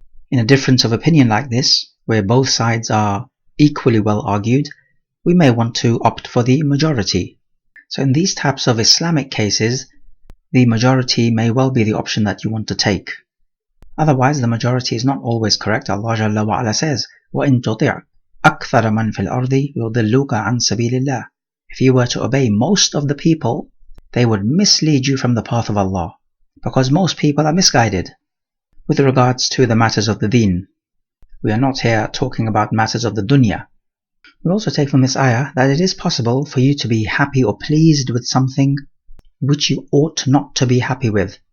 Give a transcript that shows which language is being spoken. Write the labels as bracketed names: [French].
[English] In a difference of opinion like this, where both sides are equally well argued, we may want to opt for the majority. So in these types of Islamic cases, the majority may well be the option that you want to take. Otherwise, the majority is not always correct. [Arabic] Allah Jalla wa Ala says, وَإِن تُطِعْ أَكْثَرَ مَنْ فِي الْأَرْضِ يُضِلُّكَ عَنْ سَبِيلِ اللَّهِ. [English] If you were to obey most of the people, they would mislead you from the path of Allah, because most people are misguided with regards to the matters of the deen. We are not here talking about matters of the dunya. We also take from this ayah that it is possible for you to be happy or pleased with something which you ought not to be happy with.